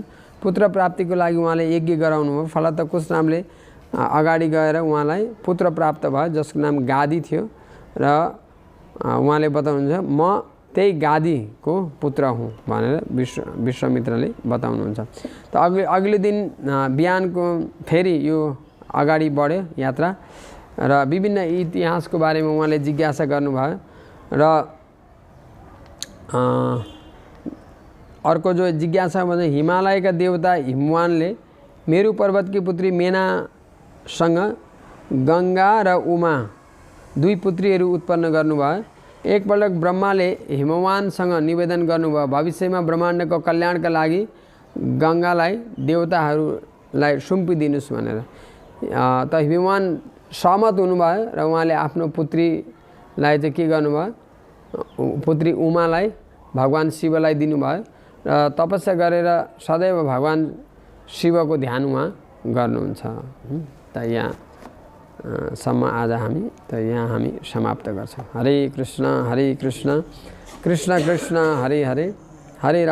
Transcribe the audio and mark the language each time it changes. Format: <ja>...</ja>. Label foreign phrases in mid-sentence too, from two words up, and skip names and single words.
<ne>पुत्र प्राप्तिको लागि उहाँले यज्ञ गराउनु भयो। फलत कुशनाभले अगाडि गएर उहाँलाई पुत्र प्राप्त भयो जसको नाम गादी थियो र उहाँले बताउनुहुन्छ म त्यही गादीको पुत्र हुँ भनेर विश्वामित्रले बताउनुहुन्छ। त अघिल्लो दिन बिहानको फेरि यो अगाडि बढ्यो यात्रा र विभिन्न इतिहासको बारेमा उहाँले जिज्ञासा गर्नुभयो र अर्को जो जिज्ञासा भन्छ हिमालयका देवता हिमवानले मेरु पर्वतकी पुत्री मेनासँग गङ्गा र उमा दुई पुत्रीहरू उत्पन्न गर्नुभयो। एकपल्ट ब्रह्माले हिमवानसँग निवेदन गर्नुभयो भविष्यमा ब्रह्माण्डको कल्याणका लागि गङ्गालाई देवताहरूलाई सुम्पिदिनुस् भनेर। त हिमवान सहमत हुनुभयो र उहाँले आफ्नो पुत्रीलाई चाहिँ के गर्नुभयो पुत्री उमालाई भगवान शिवलाई दिनुभयो र तपस्या गरेर सदैव भगवान शिवको ध्यान उहाँ गर्नुहुन्छ। त यहाँसम्म आज हामी समाप्त गर्छौँ।</ne> <sa>हरे कृष्ण कृष्ण कृष्ण हरे हरे हरे राम।</sa>